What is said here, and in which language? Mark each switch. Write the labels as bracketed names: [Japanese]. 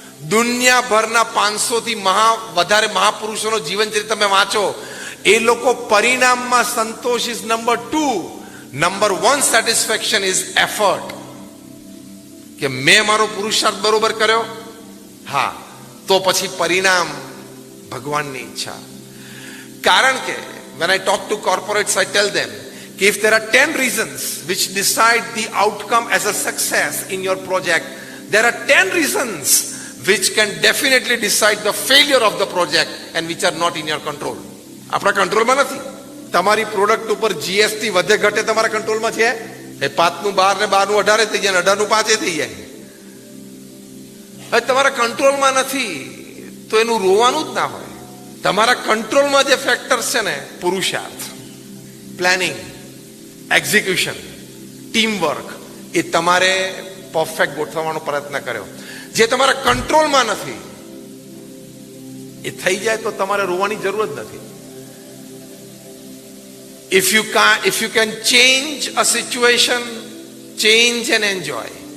[Gujarati] દુનિયાભરના 500 થી વધારે મહાપુરુષોનો જીવન ચરિત્ર તમે વાંચો, એ લોકો પરિણામમાં સંતોષ [English] Is number 2. Number 1 satisfaction is effort. [Gujarati] કે મેં મારો પુરુષાર્થ બરોબર કર્યો, હા, તો પછી પરિણામ ભગવાનની ઈચ્છા. કારણ કે [English] when I talk to corporates, I tell them if there are 10 reasons which decide the outcome as a success in your project, there are 10 reasons which can definitely decide the failure of the project and which are not in your control. [Gujarati] આપણા કંટ્રોલમાં નથી. તમારી product ઉપર GST વધે ઘટે તમારા કંટ્રોલમાં છે? એ 5નું 12 ને 12નું 18 થઈ જાય, 18નું 5 થઈ જાય. હવે તમારા કંટ્રોલમાં નથી તો એનું રોવાનું જ ના હોય. તમારા કંટ્રોલમાં જે ફેક્ટર્સ છે ને, પુરુષાર્થ, પ્લાનિંગ, એક્ઝિક્યુશન, ટીમ વર્ક, એ તમારે પરફેક્ટ ગોઠવવાનો પ્રયત્ન કર્યો. જે તમારા કંટ્રોલમાં નથી એ થઈ જાય તો તમારે રોવાની જરૂર જ નથી. [English] If you can change a situation, change and enjoy.